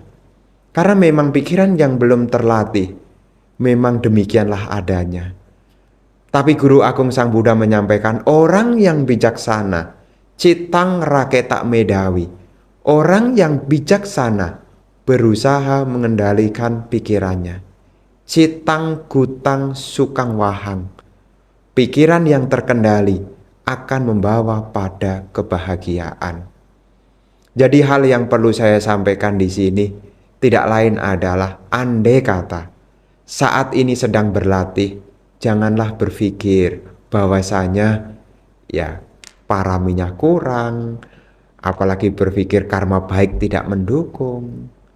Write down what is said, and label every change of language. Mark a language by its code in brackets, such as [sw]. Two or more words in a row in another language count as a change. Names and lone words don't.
[id] Karena memang pikiran yang belum terlatih. Memang demikianlah adanya. Tapi Guru Agung Sang Buddha menyampaikan, orang yang bijaksana, [pi] citang raketa medawi. [id] Orang yang bijaksana berusaha mengendalikan pikirannya. [pi] Citang gutang sukang wahang. [id] Pikiran yang terkendali akan membawa pada kebahagiaan. Jadi hal yang perlu saya sampaikan di sini tidak lain adalah andai kata saat ini sedang berlatih, janganlah berpikir bahwasanya ya paraminya kurang, apalagi berpikir karma baik tidak mendukung.